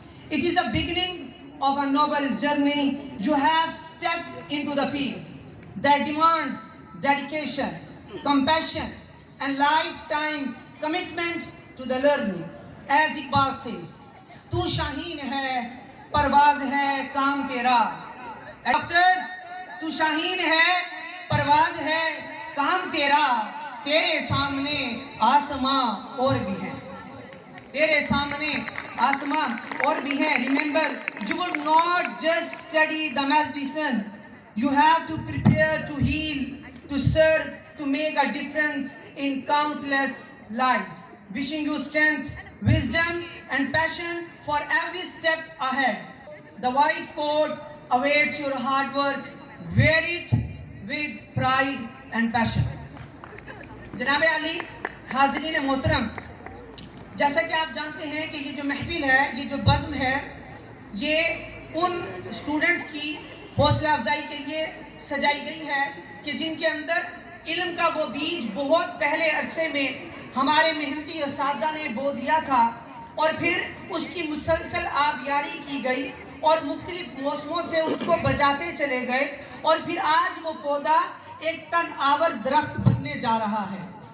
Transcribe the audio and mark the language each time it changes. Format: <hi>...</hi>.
<en>It is the beginning of a noble journey. You have stepped into the field that demands dedication, compassion, and lifetime commitment to the learning. As Iqbal says,</en> <hi>"Tu Shaheen hai, परवाज है काम तेरा." Doctors, तू शाहीन है, परवाज है काम तेरा, तेरे सामने आसमां और भी है, तेरे सामने आसमां और भी है.</hi> <en>Remember, you would not just study the medicine. You have to prepare to heal, to serve, to make a difference in countless lives. Wishing you strength, wisdom, and passion for every step ahead. The white coat awaits your hard work. Wear it with pride and passion.</en> <hi>जनाब अली, हाज़रीन मोहतरम, जैसा कि आप जानते हैं कि ये जो महफिल है, ये जो बज़्म है, ये उन स्टूडेंट्स की हौसला अफजाई के लिए सजाई गई है कि जिनके अंदर इल्म का वो बीज बहुत पहले अरसे में हमारे मेहनती असातिज़ा ने बो दिया था और फिर उसकी मुसलसल आबियारी की गई और मुख्तलिफ मौसमों से उसको बचाते चले गए और फिर आज वो पौधा एक तन आवर दरख्त बनने जा रहा है.</hi>